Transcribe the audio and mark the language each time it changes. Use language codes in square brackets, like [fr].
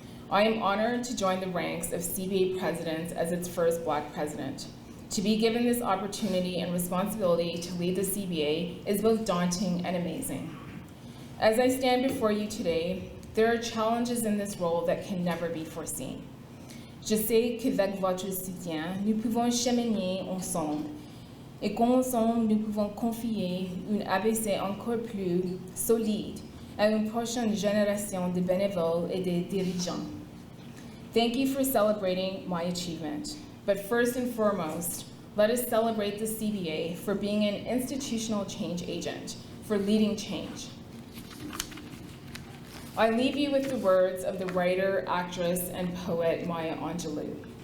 [en] I am honored to join the ranks of CBA presidents as its first Black president. To be given this opportunity and responsibility to lead the CBA is both daunting and amazing. As I stand before you today, there are challenges in this role that can never be foreseen. [fr] Je sais qu'avec votre soutien, nous pouvons cheminer ensemble et qu'ensemble nous pouvons confier une ABC encore plus solide à une prochaine génération de bénévoles et de dirigeants. [en] Thank you for celebrating my achievement. But first and foremost, let us celebrate the CBA for being an institutional change agent, for leading change. I leave you with the words of the writer, actress, and poet Maya Angelou.